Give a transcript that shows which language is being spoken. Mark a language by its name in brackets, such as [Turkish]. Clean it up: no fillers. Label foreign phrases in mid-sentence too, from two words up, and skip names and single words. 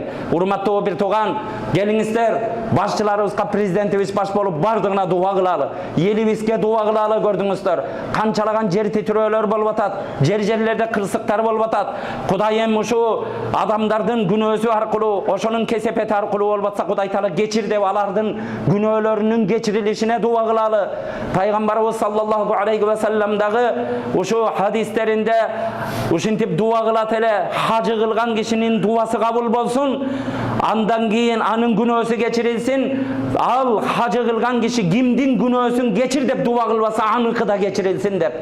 [Kyrgyz] Урматтуу бир тууган, келиңиздер, башчыларыбызга, президентибиз баш болуп бардыгына дуа кылалы, элибизге дуа кылалы. Көрдүңүздөр, канчалаган жер титирөөлөр болуп атат, жерлерде кырсыктар болуп атат. Кудайым ушу адамдардын күнөөсү аркылуу, ошонун кесепети аркылуу болуп атса, Кудай Таала кечир деп алардын күнөөлөрүнүн кечирилишине дуа кылалы. Пайгамбарыбыз [Arabic] صلى الله عليه وسلم [Kyrgyz] дагы ушу хадистеринде ушинтип дуа кылат эле, хажы кылган кишинин дуасы кабыл болсун, андан кийин анын күнөөсү кечирилсин. Ал хажы кылган киши кимдин күнөөсүн кечир деп дуа кылбаса, аныкы да кечирилсин деп.